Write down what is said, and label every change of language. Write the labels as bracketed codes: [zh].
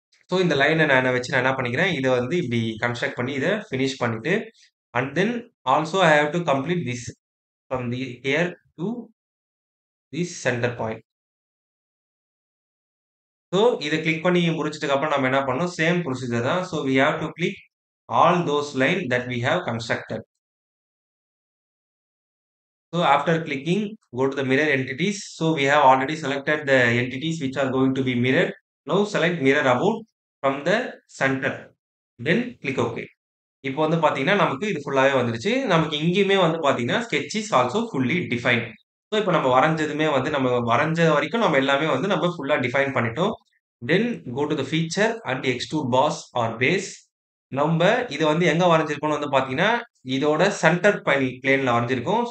[ta] So, இந்த லைன நான் வச்சு நான் என்ன பண்ணிக்கிறேன், இத வந்து இப்டி கன்ஸ்ட்ரக்ட் பண்ணி இத பினிஷ் பண்ணிட்டு, [en] And then also I have to complete this from the here to this center point. [ta] So, இத கிளிக் பண்ணி முடிச்சதுக்கு அப்புறம் நம்ம என்ன பண்ணணும், சேம் ப்ரொசீஜர் தான். [en] So, we have to click all those line that we have constructed. So, after clicking, go to the mirror entities. So, we have already selected the entities which are going to be mirrored. Now, select mirror about from the center. Then click OK. [ta] இப்போ வந்து பார்த்தீங்கன்னா, நமக்கு இது ஃபுல்லாவே வந்துருச்சு. நமக்கு இங்கேயுமே வந்து பார்த்தீங்கன்னா, [en] Sketch is also fully defined. [ta] So, இப்போ நம்ம வரைஞ்சதுமே வந்து நம்ம வரைஞ்ச வரைக்கும் நம்ம எல்லாமே வந்து நம்ம ஃபுல்லா டிஃபைன் பண்ணிட்டோம். [en] Then go to the feature and extrude boss or base. [ta] நம்ப இத வந்து எங்க வரைஞ்சிருக்கோம்னு வந்து பார்த்தீங்கன்னா, இதோட சென்டர் பிளேன்ல வரைஞ்சிருக்கோம்.